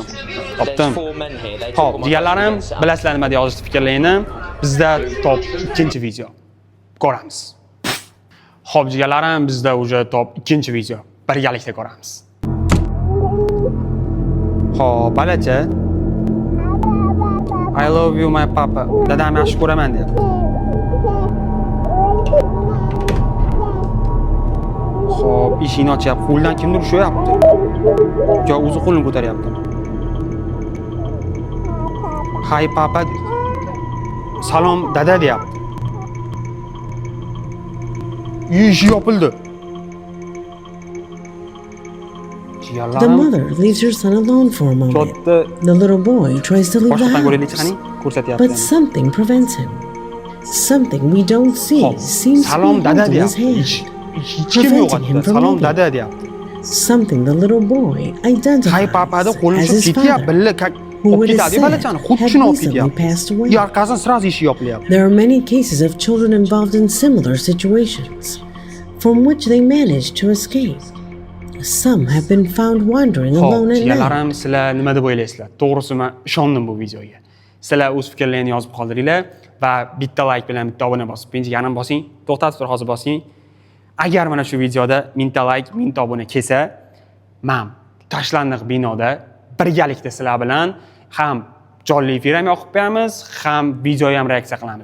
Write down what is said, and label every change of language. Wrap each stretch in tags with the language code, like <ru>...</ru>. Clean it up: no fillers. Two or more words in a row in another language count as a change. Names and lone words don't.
<uz>Xo'p, jigarlarim, bilasizlar nima deb yozishni fikrlayni. Bizda top 2-video ko'ramiz. Xo'p, jigarlarim, bizda уже top 2-video birgalikda ko'ramiz. Xo'p, balacha.</uz> <en>I love you my papa.</en> <uz>Dadam yaxshi ko'raman deyapti. Xo'p, eshikni ochyapti. Qo'ldan kimdir ushlayapti. Yo, o'zi qo'lini ko'taryapti.</uz> <en>Hi papa.</en> <uz>Salom dada deyapti. Eshik yopildi.</uz> <en>The mother leaves her son alone for a moment. The little boy tries to leave the house, but something prevents him. Something we don't see seems to be holding his hand, preventing him from leaving. Something the little boy identifies as his father, who it is said had recently passed away. There are many cases of children involved in similar situations, from which they managed to escape. Some have been found wandering alone at night.</en> <uz>Jigarlarim, sizlar nima deb o'ylaysizlar? To'g'risi men ishondim bu videoga. Sizlar o'z fikrlaringizni yozib qoldiringlar va bitta like bilan bitta obuna bosib, jigarim bosing, to'xtatib tur hozir bosing. Agar mana shu videoda 1000 ta like, 1000 ta obuna kelsa, men tashlandiq binoda birgalikda sizlar bilan ham jonli efir ham yoqib qo'yamiz, ham video ham reaksiya qilamiz.</uz>